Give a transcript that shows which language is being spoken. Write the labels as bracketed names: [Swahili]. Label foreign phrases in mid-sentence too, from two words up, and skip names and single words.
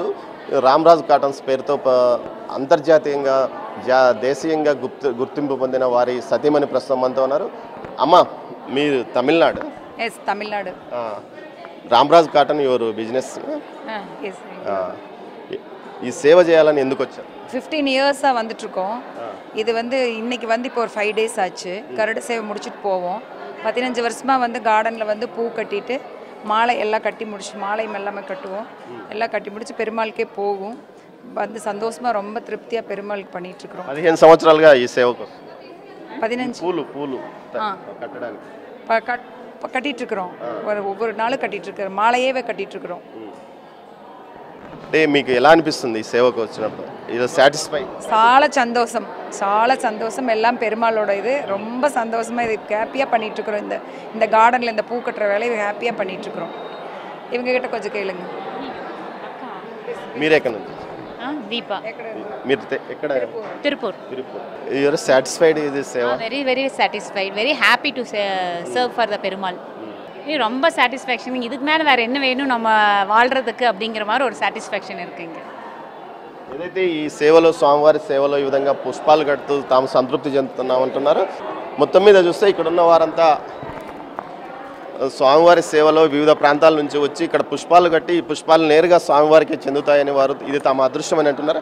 [Telugu] రామరాజు కాటన్స్ పేరుతో అంతర్జాతీయంగా దేశీయంగా గుర్తింపు పొందిన వారి సతీమణి ప్రస్తుతం మనతో ఉన్నారు. అమ్మ, మీరు తమిళనాడు? తమిళనాడు. రామరాజు కాటన్ [English] your business. [Telugu] ఈ సేవ చేయాలని ఎందుకు వచ్చారు? [Tamil] 15 இயர்ஸாக வந்துட்டுருக்கோம். இது இன்னைக்கு இப்போ ஒரு 5 days ஆச்சு. கருட சேவை முடிச்சுட்டு போவோம். 15 வருஷமாக கார்டனில் பூ கட்டிட்டு மாலை எல்லாம் கட்டி முடிச்சு, மாலையும் எல்லாமே கட்டுவோம். எல்லாம் கட்டி முடிச்சு பெருமாளுக்கே போகும். சந்தோஷமாக ரொம்ப திருப்தியாக பெருமாளுக்கு பண்ணிகிட்ருக்குறோம். [Telugu] 15 సంవత్సరాలుగా ఈ సేవకు 15 పూలు కట్టడానికి [Tamil] கட்டிகிட்ருக்குறோம். ஒவ்வொரு நாளும் கட்டிகிட்ருக்குறோம். மாலையே கட்டிகிட்ருக்குறோம். [Telugu] అంటే మీకు ఎలా అనిపిస్తుంది ఈ సేవకు వచ్చినప్పుడు? ఇది సాటిస్ఫై? చాలా సంతోషం. [Tamil] எல்லாம் பெருமாளோட இது ரொம்ப சந்தோஷமாக இது ஹாப்பியாக பண்ணிகிட்ருக்குறோம். இந்த கார்டனில் இந்த பூ கட்டுற வேலையை ஹாப்பியாக பண்ணிகிட்ருக்குறோம். இவங்ககிட்ட கொஞ்சம் கேளுங்க. [Telugu] మీరు ఎక్కడ నుంచి? దీపా. మీరు ఎక్కడ? తిరుపూర్. [English] You are satisfied with this సేవ? Very satisfied, very happy to serve for the பெருமாள். [Tamil] இது ரொம்ப சாட்டிஸ்ஃபேக்ஷன். இதுக்கு மேலே வேறு என்ன வேணும் நம்ம வாழ்கிறதுக்கு அப்படிங்கிற மாதிரி ஒரு సాటిస్ఫాక్షన్ இருக்குங்க. [Telugu] ఏదైతే ఈ సేవలో స్వామివారి సేవలో ఈ విధంగా పుష్పాలు కడుతూ తాము సంతృప్తి చెందుతున్నామంటున్నారు. మొత్తం మీద చూస్తే ఇక్కడ ఉన్న వారంతా స్వామివారి సేవలో వివిధ ప్రాంతాల నుంచి వచ్చి ఇక్కడ పుష్పాలు కట్టి ఈ పుష్పాలు నేరుగా స్వామివారికి చెందుతాయని వారు ఇది తమ అదృష్టం అని అంటున్నారు.